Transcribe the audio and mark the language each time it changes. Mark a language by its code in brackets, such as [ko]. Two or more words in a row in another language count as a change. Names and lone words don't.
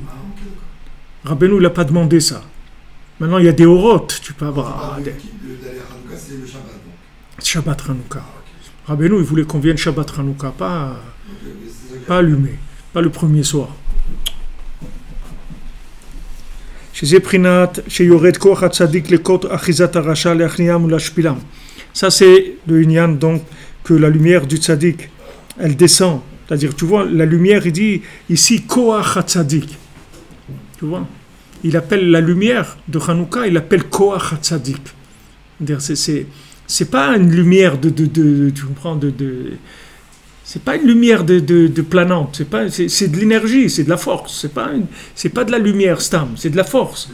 [fr] Ah, ok, d'accord. Rabbeinu, il n'a pas demandé ça. Maintenant, il y a des orotes. Tu peux avoir. D'aller à Hanouka, c'est le Shabbat. Donc. Shabbat Hanouka. Ah, okay. Rabbeinu, il voulait qu'on vienne Shabbat Hanouka, pas allumé, pas le premier soir. [he] שזה בחינת שיורד כוח הצדיק לקות אחיזת הרשע להכניעם ולהשפילם. [fr] Ça c'est le inyan donc que la lumière du tzaddik elle descend, c'est-à-dire tu vois la lumière il dit ici [he] כוח הצדיק, [fr] tu vois, il appelle la lumière de Hanouka, il appelle [he] כוח הצדיק, [fr] c'est pas une lumière de tu comprends c'est pas une lumière de planante, c'est de l'énergie, c'est de la force, c'est pas de la lumière stam, c'est de la force.